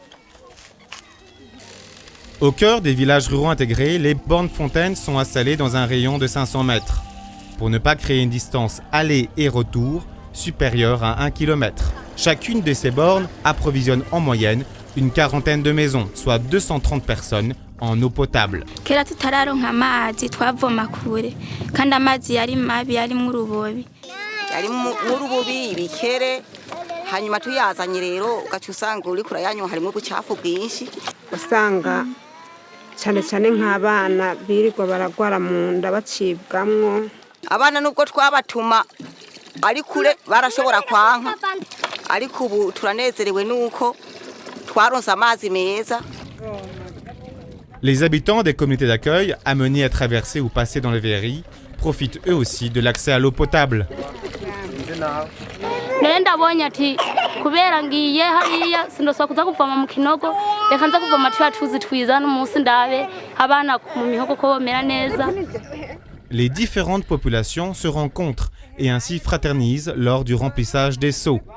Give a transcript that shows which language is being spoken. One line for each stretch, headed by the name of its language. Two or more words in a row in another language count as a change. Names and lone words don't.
French: Au cœur des villages ruraux intégrés, les bornes fontaines sont installées dans un rayon de 500 mètres pour ne pas créer une distance aller et retour supérieure à 1 km. Chacune de ces bornes approvisionne en moyenne une quarantaine de maisons, soit 230 personnes en eau potable.
Rundi: Kera tutararonka amazi twavoma kure kandi amazi yari mabi yari mu rubobi. Yari mu rubobi bikere hanyuma tuyazanye rero ugaca usanga uri kurayanywa harimo ubucafu bwinshi. Usanga cyane cyane nk'abana birirwa baragwara mu nda bacibwamwo. Abana nubwo twabatuma ari kure barashobora kwanka ariko ubu turanezerewe nuko
French: Les habitants des communautés d'accueil amenés à traverser ou passer dans les VRI profitent eux aussi de l'accès à l'eau potable. Les différentes populations se rencontrent et ainsi fraternisent lors du remplissage des seaux.